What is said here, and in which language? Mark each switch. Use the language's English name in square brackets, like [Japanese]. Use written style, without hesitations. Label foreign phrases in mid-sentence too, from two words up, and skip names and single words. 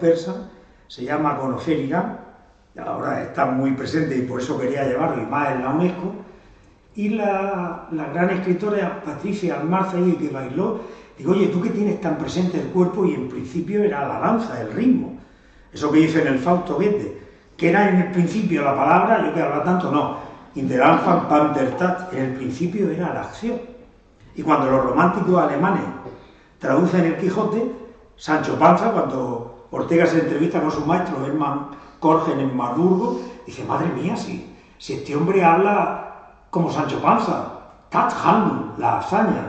[Spanish] persa, se llama Conocer Irán, ahora está muy presente y por eso quería llevarlo, y más en la UNESCO, y la gran escritora Patricia Almarza, que bailó, digo, oye, tú que tienes tan presente el cuerpo, y en principio era la danza, el ritmo, eso que dice en el Fausto Goethe, que era en el principio la palabra, yo que habla tanto, no, [German] in der Anfang kam der Tat, [Spanish] en el principio era la acción. Y cuando los románticos alemanes traducen el Quijote, Sancho Panza, cuando Ortega se entrevista con su maestro Hermann Korgen en Marburgo, dice, madre mía, si este hombre habla como Sancho Panza, Tathandlung, la hazaña.